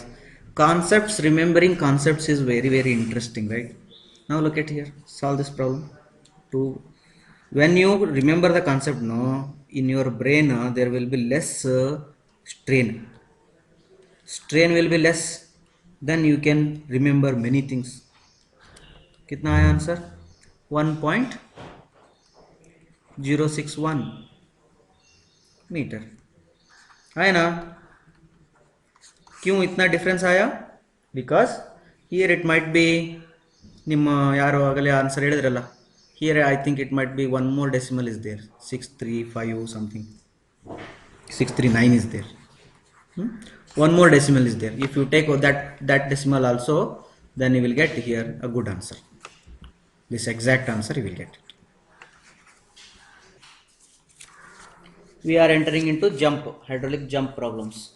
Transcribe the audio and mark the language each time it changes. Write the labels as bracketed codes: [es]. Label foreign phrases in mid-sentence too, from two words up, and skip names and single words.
[en] Concepts, remembering concepts is very very interesting, right? Now look at here. Solve this problem. When you remember the concept, no, in your brain there will be less strain. Strain will be less. Then you can remember many things. [hi] कितना आया आंसर. 1.061 मीटर है ना. क्यों इतना डिफरेंस आया. [en] because here it might be [kn] ನಿಮ್ಮ ಯಾರು ಆಗಲೇ ಆನ್ಸರ್ ಹೇಳಿದ್ರಲ್ಲ. [en] here I think it might be one more decimal is there. 635 something. 639 is there. One more decimal is there. If you take that decimal also, then you will get here a good answer. This exact answer you will get. We are entering into hydraulic jump problems.